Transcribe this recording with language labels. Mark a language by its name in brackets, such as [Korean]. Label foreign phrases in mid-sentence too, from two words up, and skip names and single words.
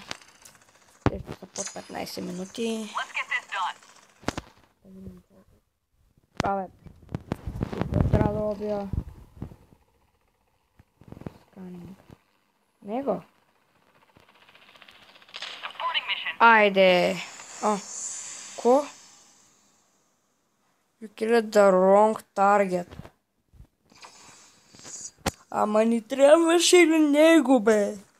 [Bulgarian] Те са под 15 минути. Абе, трябва да убия. Сканинг. Него? Айде! А, ко? [English] You killed the wrong target. [Bulgarian] Ама ни трябваше ли него, бе?